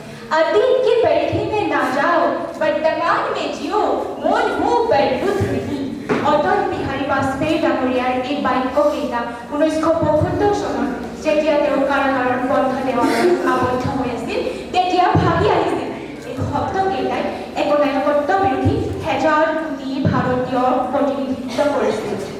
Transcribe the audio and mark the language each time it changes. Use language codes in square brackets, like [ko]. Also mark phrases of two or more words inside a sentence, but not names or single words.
[hi] अतीत की परिधि में ना जाओ, वर्तमान में जियो, मन हो बरलुत रही। [as] অটল বিহাৰী বাজপেয়ী ডাঙৰীয়াৰ এই বাক্যকেইটা 1975 চনত যেতিয়া তেওঁ কাৰাগাৰৰ বন্ধ দেৱালত আবদ্ধ হৈ আছিল তেতিয়া ভাবি আহিছিল এই শব্দকেইটাই একনায়কত্ব বিৰোধী হেজাৰ কোটি ভাৰতীয় প্ৰতিনিধিত্ব কৰিছিল।